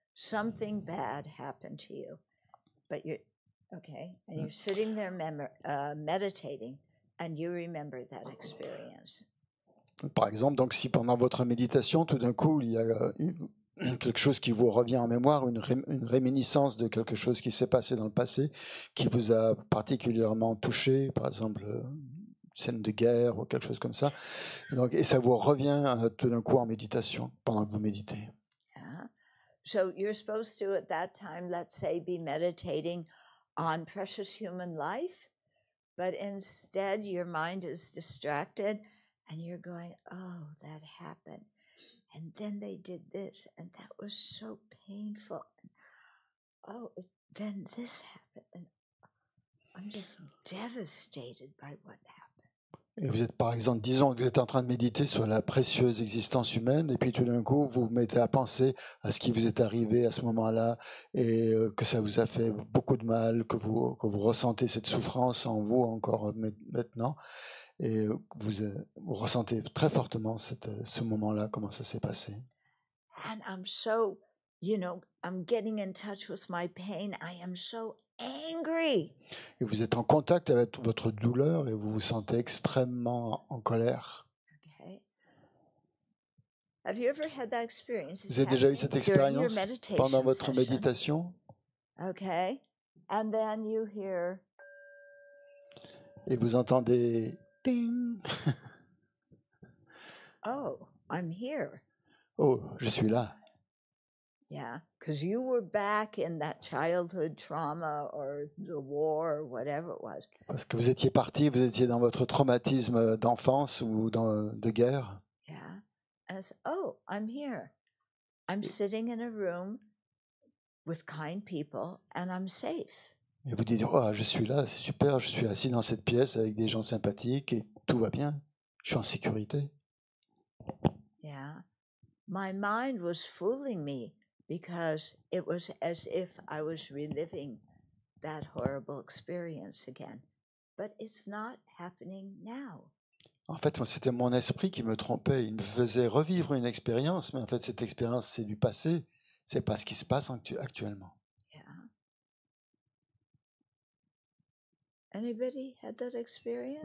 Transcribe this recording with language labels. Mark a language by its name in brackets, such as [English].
[English] Something bad happened to you, but you're, okay, and you're sitting there meditating and you remember that experience. [French] Par exemple, donc si pendant votre méditation, tout d'un coup, il y a quelque chose qui vous revient en mémoire, une réminiscence de quelque chose qui s'est passé dans le passé, qui vous a particulièrement touché, par exemple scène de guerre ou quelque chose comme ça. Donc, et ça vous revient tout d'un coup en méditation, pendant que vous méditez. [English] Yeah. So you're supposed to, at that time, let's say, be meditating on precious human life, but instead your mind is distracted and you're going, oh, that happened. And then they did this, and that was so painful. And, oh, then this happened. And I'm just devastated by what happened. [French] Et vous êtes, par exemple, disons que vous êtes en train de méditer sur la précieuse existence humaine, et puis tout d'un coup, vous vous mettez à penser à ce qui vous est arrivé à ce moment-là, et que ça vous a fait beaucoup de mal, que vous ressentez cette souffrance en vous encore maintenant, et vous ressentez très fortement ce moment-là, comment ça s'est passé. [English] And I'm so, I'm getting in touch with my pain. I am so angry. [French] Et vous êtes en contact avec votre douleur et vous vous sentez extrêmement en colère. [English] Okay. Have you ever had that experience? [French] Vous avez déjà eu cette expérience pendant votre [English] meditation [French] méditation? [English] Okay. And then you hear, [French] Et vous entendez ding. [English] oh, I'm here. [French] Oh, je suis là. [English] Yeah, because you were back in that childhood trauma or the war or whatever it was. [French] Parce que vous étiez parti, vous étiez dans votre traumatisme d'enfance ou de guerre. [English] Yeah. As oh, I'm here. I'm sitting in a room with kind people and I'm safe. [French] Et vous dites, oh, je suis là, c'est super, je suis assis dans cette pièce avec des gens sympathiques et tout va bien, je suis en sécurité. [English] Yeah. My mind was fooling me because it was as if I was reliving that horrible experience again. But it's not happening now. [French] En fait, moi, c'était mon esprit qui me trompait. Il me faisait revivre une expérience, mais en fait, cette expérience, c'est du passé. C'est pas ce qui se passe actuellement. [English] Yeah. Anybody had that experience?